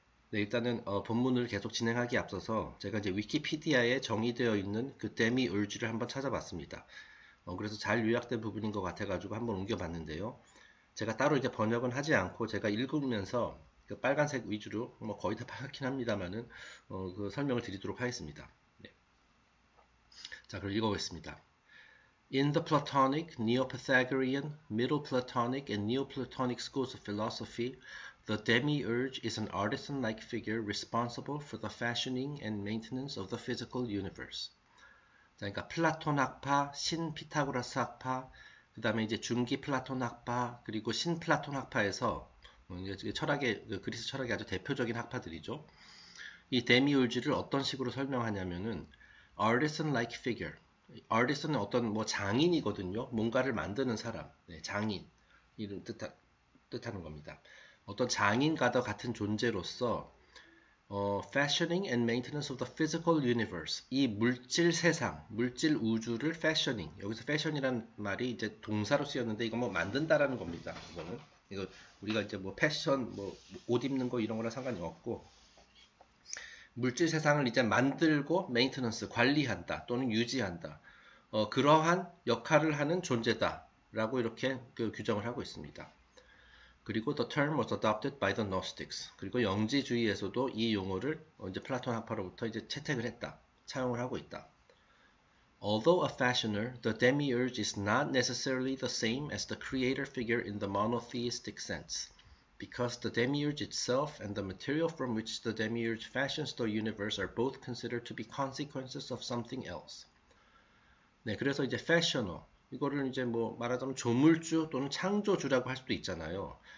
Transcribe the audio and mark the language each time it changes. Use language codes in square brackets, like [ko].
[ko] 네, 일단은 본문을 계속 진행하기에 앞서서 제가 이제 위키피디아에 정의되어 있는 그 데미ուր즈를 한번 찾아봤습니다. 그래서 잘 요약된 부분인 것 같아가지고 한번 옮겨봤는데요. 제가 따로 이제 번역은 하지 않고 제가 읽으면서 그 빨간색 위주로 뭐 거의 다 빨갛긴 합니다만은 그 설명을 드리도록 하겠습니다. 네. 자, 그럼 읽어보겠습니다. [en] In the Platonic, Neo-Pythagorean, Middle Platonic, and Neoplatonic schools of philosophy, the demiurge is an artisan-like figure responsible for the fashioning and maintenance of the physical universe. [ko] 자, 그러니까 플라톤 학파, 신피타고라스 학파, 그 다음에 이제 중기 플라톤 학파, 그리고 신플라톤 학파에서 이제 철학의 그리스 철학의 아주 대표적인 학파들이죠. 이 데미urge를 어떤 식으로 설명하냐면은 [en] artisan-like figure. [ko] artist는 어떤 뭐 장인이거든요. 뭔가를 만드는 사람, 네, 장인 이런 뜻하는 겁니다. 어떤 장인과도 같은 존재로서 [en] fashioning and maintenance of the physical universe. [ko] 이 물질 세상, 물질 우주를 fashioning. 여기서 fashion이라는 말이 이제 동사로 쓰였는데 이거 뭐 만든다라는 겁니다. 이거 우리가 이제 뭐 패션, 뭐 옷 입는 거 이런 거랑 상관이 없고 물질 세상을 이제 만들고 메인테넌스, 관리한다 또는 유지한다. 그러한 역할을 하는 존재다라고 이렇게 그 규정을 하고 있습니다. [en] 그리고 the term was adopted by the Gnostics. [ko] 그리고 영지주의에서도 이 용어를 이제 플라톤 학파로부터 이제 채택을 했다. 차용을 하고 있다. [en] Although a fashioner, the demiurge is not necessarily the same as the creator figure in the monotheistic sense, because the demiurge itself and the material from which the demiurge fashions the universe are both considered to be consequences of something else. [ko] 네, 그래서 이제 fashioner, 이거를 이제 뭐 말하자면 조물주 또는 창조주라고 할 수도 있잖아요.